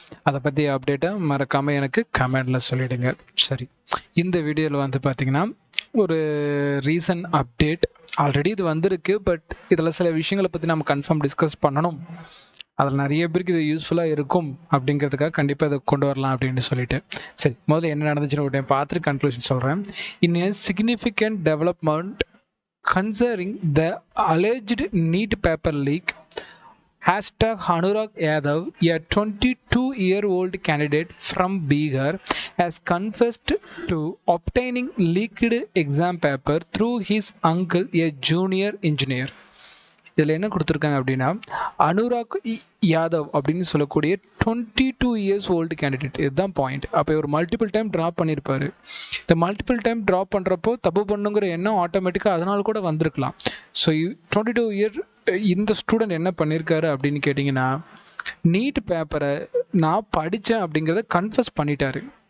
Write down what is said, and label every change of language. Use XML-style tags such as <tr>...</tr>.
<ta>அதை பற்றி அப்டேட்டை மறக்காமல் எனக்கு கமெண்டில் சொல்லிவிடுங்க. சரி, இந்த வீடியோவில் வந்து பார்த்திங்கன்னா ஒரு ரீசன்ட் அப்டேட். ஆல்ரெடி இது வந்திருக்கு, பட் இதில் சில விஷயங்களை பற்றி நம்ம கன்ஃபார்ம் டிஸ்கஸ் பண்ணணும். அதில் நிறைய பேருக்கு இது யூஸ்ஃபுல்லாக இருக்கும் அப்படிங்கிறதுக்காக கண்டிப்பாக இதை கொண்டு வரலாம் அப்படின்னு சொல்லிட்டு. சரி, முதல்ல என்ன நடந்துச்சுன்னு ஒரு டைம் பார்த்துட்டு கன்க்ளூஷன் சொல்கிறேன்.</ta> <en>In a significant development concerning the alleged NEET paper leak, #Anurag Yadav, a 22-year-old candidate from Bihar, has confessed to obtaining leaked exam paper through his uncle, a junior engineer.</en> <ta>இதில் என்ன கொடுத்துருக்காங்க அப்படின்னா, அனுராக் யாதவ் அப்படின்னு சொல்லக்கூடிய 22 years old candidate. இதுதான் point. அப்போ ஒரு multiple time drop பண்ணியிருப்பாரு. இந்த மல்டிபிள் டைம் ட்ராப் பண்ணுறப்போ தப்பு பண்ணுங்கிற எண்ணம் ஆட்டோமேட்டிக்காக அதனால கூட வந்திருக்கலாம். ஸோ 22 year இந்த ஸ்டூடெண்ட் என்ன பண்ணியிருக்காரு அப்படின்னு கேட்டிங்கன்னா, நீட் பேப்பரை நான் படித்தேன் அப்படிங்கிறத கன்ஃபஸ் பண்ணிட்டாரு.</ta>